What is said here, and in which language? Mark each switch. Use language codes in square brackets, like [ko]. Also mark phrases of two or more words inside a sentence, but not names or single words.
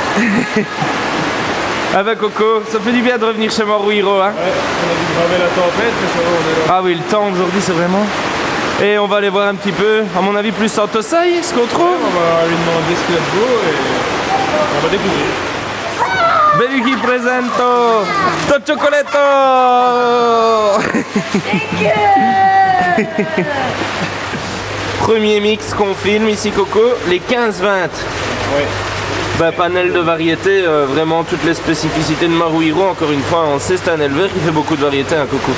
[fr] Ah bah Coco, ça fait du bien de revenir chez Maruhiro, hein. Ouais, on a dû braver la tempête, mais ça va, on est là. Ah oui, le temps aujourd'hui, c'est vraiment... Et on va aller voir un petit peu, à mon avis, plus Santosai, ce qu'on trouve. Ouais, on va lui demander ce qu'il y a de beau et on va découvrir. Beluki presento to chocolatto. Premier mix qu'on filme ici, Coco, les 15-20. Ouais. Bah, panel de variétés, vraiment toutes les spécificités de Maruhiro. Encore une fois, on sait c'est un éleveur qui fait beaucoup de variétés, hein, Coco.